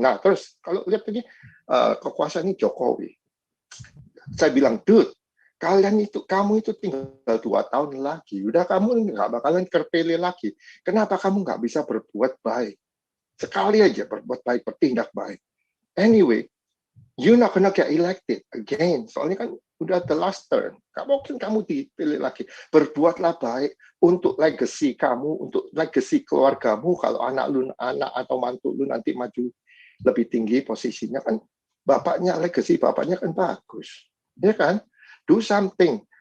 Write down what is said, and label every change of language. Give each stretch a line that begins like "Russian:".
Indonesian: Nah terus kalau lihat tadi kekuasaan ini Jokowi, saya bilang, dude, kamu itu tinggal 2 tahun lagi, udah kamu nggak bakalan terpilih lagi. Kenapa kamu nggak bisa berbuat baik? Sekali aja berbuat baik, bertindak baik.
English: Anyway, you're not gonna get elected again.
Indonesian: Soalnya kan udah
English: the last term.
Indonesian: Gak mungkin kamu dipilih lagi. Berbuatlah baik untuk legacy kamu, untuk legacy keluargamu. Kalau anak atau mantu lu nanti maju lebih tinggi posisinya kan, legacy bapaknya kan bagus. Ya kan?
English: Do something.